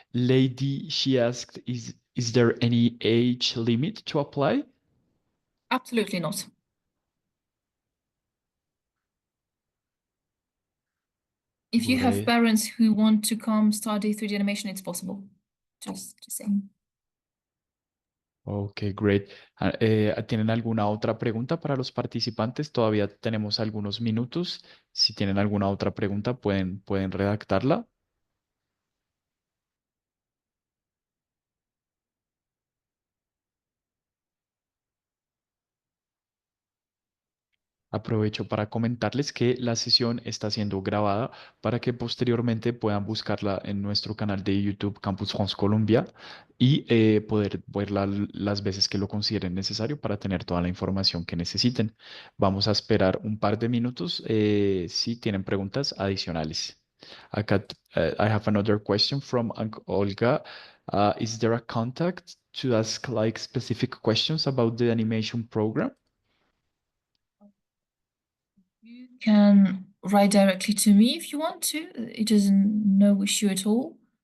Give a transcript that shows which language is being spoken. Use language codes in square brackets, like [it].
[en] Lady, she asked, is there any age limit to apply? Absolutely not. If you have Great. parents who want to come study 3D animation, it's possible. Just saying. Ok, great. [es] ¿Tienen alguna otra pregunta para los participantes? Todavía tenemos algunos minutos. Si tienen alguna otra pregunta, pueden redactarla. Aprovecho para comentarles que la sesión está siendo grabada para que posteriormente puedan buscarla en nuestro canal de YouTube Campus France Colombia y poder verla las veces que lo consideren necesario para tener toda la información que necesiten. Vamos a esperar un par de minutos si tienen preguntas adicionales. Acá, [en] I have another question from Olga. Is there a contact to ask like specific questions about the animation program? You can write directly to me if you want to. It is no issue at all.